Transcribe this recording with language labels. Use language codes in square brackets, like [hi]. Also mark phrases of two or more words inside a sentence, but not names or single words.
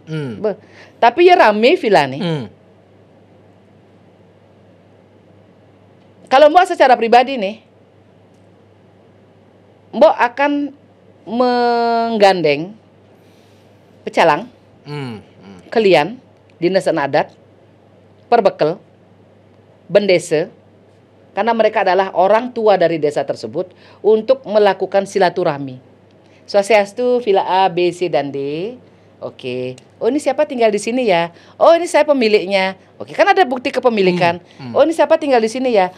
[id] Tapi ya rame villa nih. Kalau Mbak secara pribadi nih, Mbak akan menggandeng pecalang, kalian, dinas adat, perbekel, bendese, karena mereka adalah orang tua dari desa tersebut untuk melakukan silaturahmi. Swastiastu villa A, B, C, dan D. Oke. Oh, ini siapa tinggal di sini ya? Oh, ini saya pemiliknya. Oke, kan ada bukti kepemilikan. Oh, ini siapa tinggal di sini ya?